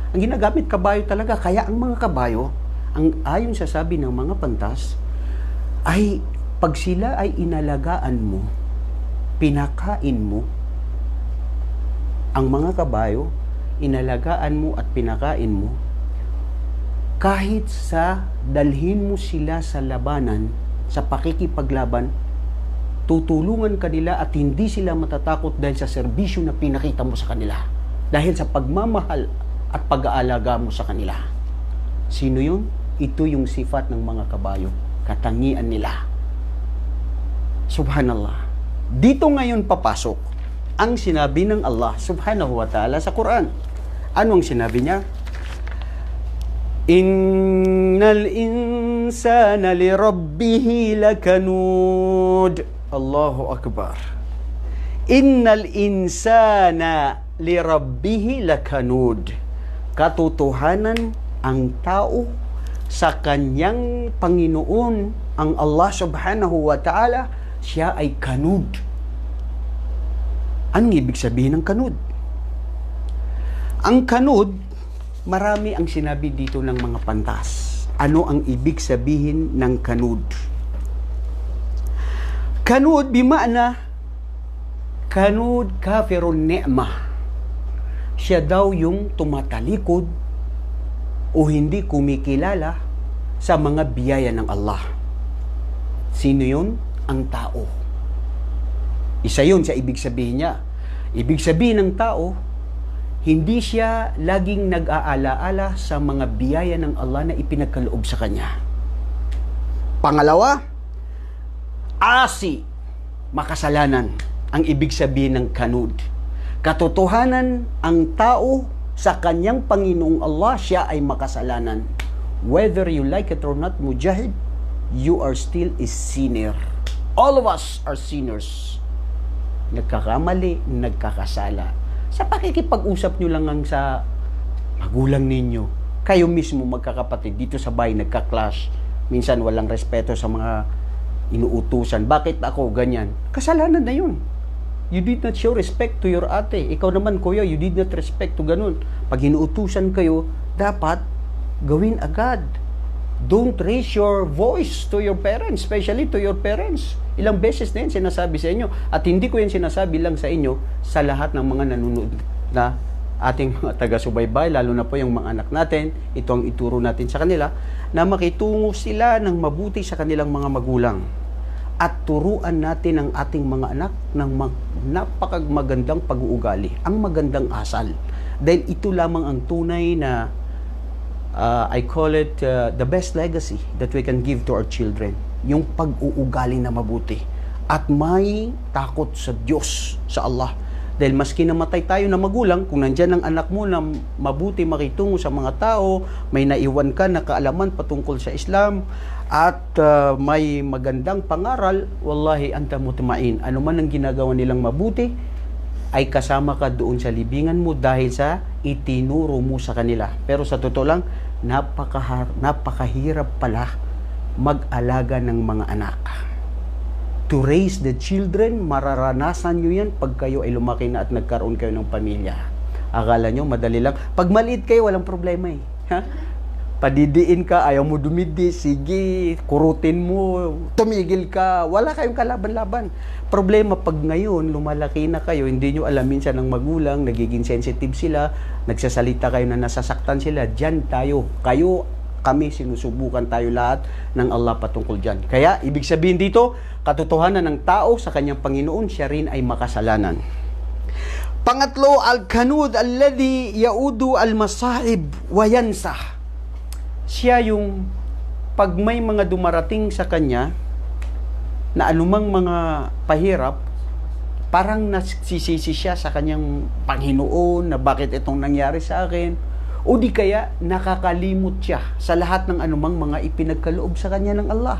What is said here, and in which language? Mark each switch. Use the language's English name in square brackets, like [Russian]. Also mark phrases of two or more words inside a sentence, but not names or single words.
[Filipino] Ang ginagamit kabayo talaga. Kaya ang mga kabayo, ang ayon sa sabi ng mga pantas, ay pag sila ay inalagaan mo, pinakain mo ang mga kabayo, inalagaan mo at pinakain mo, kahit sa dalhin mo sila sa labanan, sa pakikipaglaban, tutulungan kanila at hindi sila matatakot dahil sa serbisyo na pinakita mo sa kanila. Dahil sa pagmamahal at pag-aalaga mo sa kanila. Sino yun? Ito yung sifat ng mga kabayo. Katangian nila. Subhanallah. Dito ngayon papasok ang sinabi ng Allah [Arabic] سبحانه وتعالى [Filipino] sa Quran. Anong sinabi niya? [Arabic] إن الإنسان لربه لكنود. الله أكبر. إن الإنسان لربه لكنود. [Filipino] Katotohanan, ang tao sa kanyang Panginoon, ang Allah [Arabic] سبحانه وتعالى, [Filipino] siya ay kanud. Anong ibig sabihin ng kanud? Ang kanud, marami ang sinabi dito ng mga pantas. Ano ang ibig sabihin ng kanud? [Arabic] كنود بمعنى، كنود كافر نعمة. [Filipino] Siya daw yung tumatalikod o hindi kumikilala sa mga biyaya ng Allah. Sino yun? Ang tao. Isa yun sa ibig sabihin niya. Ibig sabihin ng tao, hindi siya laging nag-aalaala sa mga biyaya ng Allah na ipinagkaloob sa kanya. Pangalawa, asi, makasalanan, ang ibig sabihin ng kanud. Katotohanan, ang tao sa kanyang Panginoong Allah, siya ay makasalanan. [English] Whether you like it or not, Mujahid, you are still a sinner. All of us are sinners. [Filipino] Nagkakamali, nagkakasala. Sa pakikipag-usap nyo lang sa magulang ninyo, kayo mismo magkakapatid dito sa bahay nagka-clash. Minsan walang respeto sa mga inuutusan. Bakit ako ganyan? Kasalanan na yun. [English] You did not show respect to your ate. [Filipino] Ikaw naman, kuya, [English] you did not respect to ganun. [Filipino] Pag inuutusan kayo, dapat gawin agad. [English] Don't raise your voice to your parents, especially to your parents. [Filipino] Ilang beses na yan sinasabi sa inyo. At hindi ko yan sinasabi lang sa inyo, sa lahat ng mga nanonood na ating mga taga-subaybay, lalo na po yung mga anak natin. Ito ang ituro natin sa kanila, na makitungo sila ng mabuti sa kanilang mga magulang. At turuan natin ang ating mga anak ng napakagandang pag-uugali, ang magandang asal. Dahil ito lamang ang tunay na [English] I call it the best legacy that we can give to our children. [Filipino] Yung pag-uugali na mabuti. At may takot sa Diyos, sa Allah. Dahil maski namatay tayo na magulang, kung nandyan ang anak mo na mabuti makitungo sa mga tao, may naiwan ka na kaalaman patungkol sa Islam, at may magandang pangaral, [Arabic] والله أنت مطمئن. [Filipino] Ano man ang ginagawa nilang mabuti, ay kasama ka doon sa libingan mo dahil sa itinuro mo sa kanila. Pero sa totoo lang, napakahirap pala mag-alaga ng mga anak. [English] To raise the children, [Filipino] mararanasan nyo yan pag kayo ay lumaki na at nagkaroon kayo ng pamilya. Akala nyo, madali lang. Pag maliit kayo, walang problema eh. Ha? Padidiin ka, ayaw mo dumidi, sige, kurutin mo, tumigil ka, wala kayong kalaban-laban. Problema pag ngayon, lumalaki na kayo, hindi nyo alam minsan ng magulang, nagiging sensitive sila, nagsasalita kayo na nasasaktan sila, dyan tayo, kayo, kami, sinusubukan tayo lahat ng Allah patungkol dyan. Kaya, ibig sabihin dito, katotohanan ng tao sa kanyang Panginoon, siya rin ay makasalanan. Pangatlo, [Arabic] الكنود الذي يعد المصائب وينسى. [Filipino] Siya yung pag may mga dumarating sa kanya na anumang mga pahirap, parang nasisisi siya sa kanyang Panginoon na bakit itong nangyari sa akin, o di kaya nakakalimot siya sa lahat ng anumang mga ipinagkaloob sa kanya ng Allah.